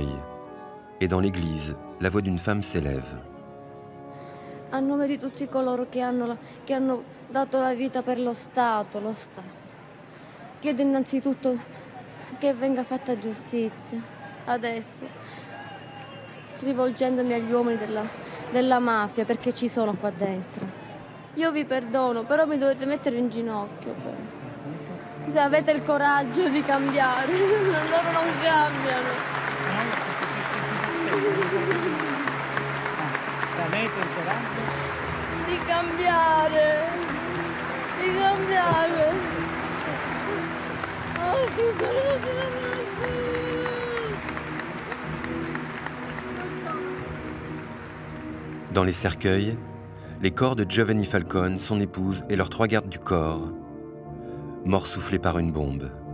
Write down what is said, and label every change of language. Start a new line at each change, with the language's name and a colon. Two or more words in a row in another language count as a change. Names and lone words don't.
French: Et dans l'église, la voix d'une femme s'élève.
Italian: A nome di tutti coloro che hanno dato la vita per lo Stato. Chiedo innanzitutto che venga fatta giustizia, adesso, rivolgendomi agli uomini della mafia, perché ci sono qua dentro. Io vi perdono, però mi dovete mettere in ginocchio. Se avete il coraggio di cambiare, loro non cambiano. Avete il coraggio? Di cambiare.
French: Dans les cercueils, les corps de Giovanni Falcone, son épouse et leurs 3 gardes du corps, morts soufflés par une bombe.